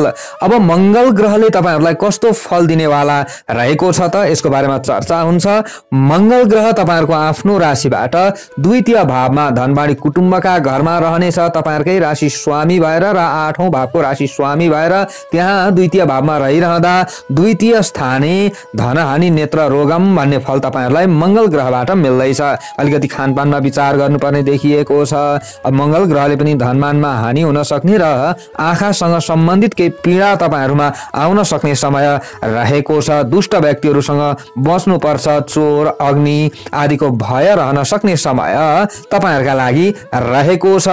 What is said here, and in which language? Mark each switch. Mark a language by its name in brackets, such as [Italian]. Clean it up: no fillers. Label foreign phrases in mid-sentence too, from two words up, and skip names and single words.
[Nepali] अब मंगल ग्रहले तपाईहरुलाई कस्तो फल दिनेवाला रहेको छ त यसको बारेमा चर्चा हुन्छ। मंगल ग्रह तपाईहरुको आफ्नो राशिबाट द्वितीय भावमा धनबाडी कुटुम्बका घरमा रहनेछ। तपाईहरुकै राशि स्वामी भएर र 8औं भावको राशि स्वामी भएर त्यहाँ द्वितीय भावमा रहिरहँदा [Sanskrit] द्वितीय स्थाने धनहानि नेत्र रोगम [Nepali] भन्ने फल तपाईहरुलाई मंगल ग्रहबाट मिल्दैछ। अलिकति खानपानमा विचार गर्नुपर्ने देखिएको छ। अब मंगल ग्रहले पनि धनमा हानि हुन सक्ने र आँखासँग सम्बन्धित केही पीडा तपाईहरुमा आउन सक्ने समय रहेको छ। दुष्ट व्यक्तिहरुसँग बस्नुपर्छ, चोर अग्नि आदिको भय रहन सक्ने समय तपाईहरुका लागि रहेको छ।